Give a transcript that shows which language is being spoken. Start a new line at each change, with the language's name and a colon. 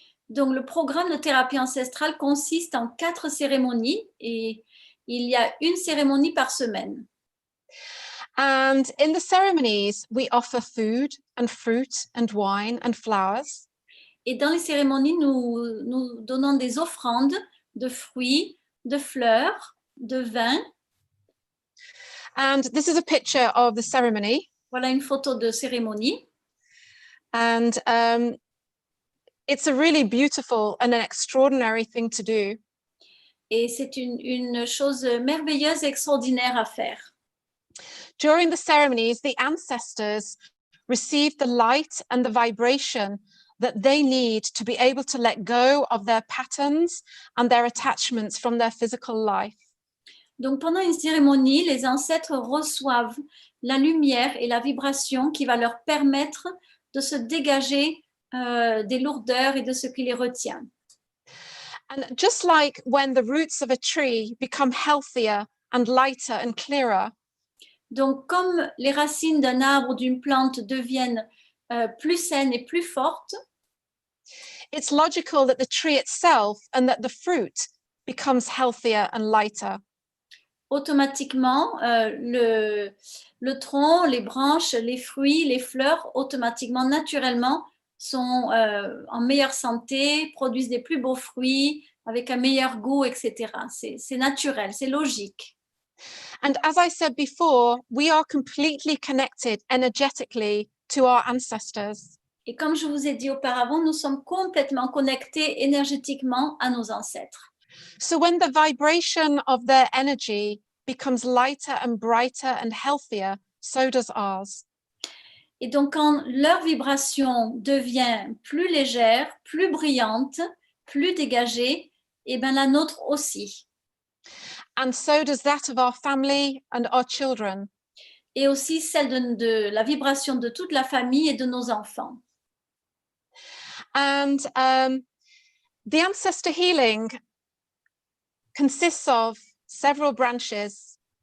French: Donc, le programme de thérapie ancestrale consiste en 4 cérémonies et il y a une cérémonie par semaine.
English: And in the ceremonies, we offer food and fruit and wine and flowers.
French: Et dans les cérémonies, nous donnons des offrandes de fruits, de fleurs, de vin.
English: And this is a picture of the ceremony.
French: Voilà une photo de cérémonie.
English: And it's a really beautiful and an extraordinary thing to do.
French: Et c'est une chose merveilleuse et extraordinaire à faire.
English: During the ceremonies, the ancestors receive the light and the vibration that they need to be able to let go of their patterns and their attachments from their physical life.
French: Donc, pendant une cérémonie, les ancêtres reçoivent la lumière et la vibration qui va leur permettre de se dégager des lourdeurs et de ce qui les retient.
English: And just like when the roots of a tree become healthier and lighter and clearer,
French: donc, comme les racines d'un arbre ou d'une plante deviennent plus saines et plus fortes,
English: it's logical that the tree itself and that the fruit becomes healthier and lighter.
French: automatiquement, le tronc, les branches, les fruits, les fleurs, automatiquement, naturellement, sont en meilleure santé, produisent des plus beaux fruits, avec un meilleur goût, etc. C'est naturel, c'est logique.
English: And as I said before, we are completely connected energetically to our ancestors.
French: Et comme je vous ai dit auparavant, nous sommes complètement connectés énergétiquement à nos ancêtres.
English: So when the vibration of their energy becomes lighter and brighter and healthier, so does ours.
French: Et donc, quand leur vibration devient plus légère, plus brillante, plus dégagée, et bien la nôtre aussi.
English: And so does that of our family and our children.
French: Et aussi celle de la vibration de toute la famille et de nos enfants.
English: And the ancestor healing consists of several branches.